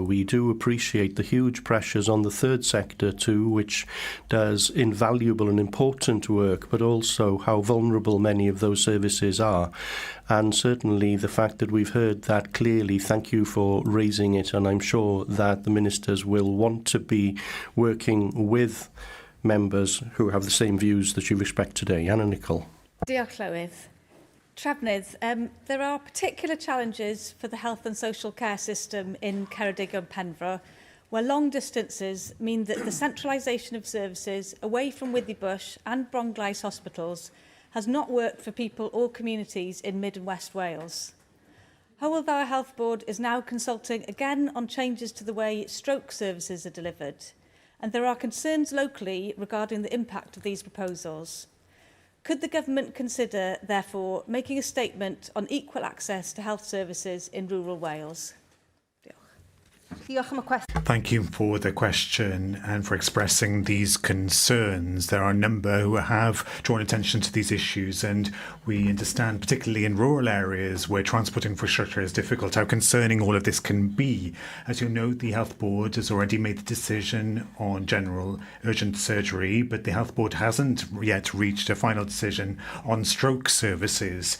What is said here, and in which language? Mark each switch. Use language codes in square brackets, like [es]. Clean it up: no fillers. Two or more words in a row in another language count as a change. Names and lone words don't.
[en] We do appreciate the huge pressures on the third sector too, which does invaluable and important work, but also how vulnerable many of those services are. And certainly the fact that we've heard that clearly, thank you for raising it, and I'm sure that the ministers will want to be working with members who have the same views that you've expressed today. Anna Nicol. [cy] Diolch Llywydd. Trefnydd, [en] there are particular challenges for the health and social care system in Ceredigion and Penfro, where long distances mean that the centralisation of services away from Withybush and Bronglais hospitals has not worked for people or communities in Mid and West Wales. Hywel Dda Health Board is now consulting again on changes to the way stroke services are delivered, and there are concerns locally regarding the impact of these proposals. Could the government consider, therefore, making a statement on equal access to health services in rural Wales? [cy] Diolch am y cwestiwn. [en] Thank you for the question and for expressing these concerns. There are a number who have drawn attention to these issues, and we understand, particularly in rural areas where transport infrastructure is difficult, how concerning all of this can be. As you know, the Health Board has already made the decision on general urgent surgery, but the Health Board hasn't yet reached a final decision on stroke services.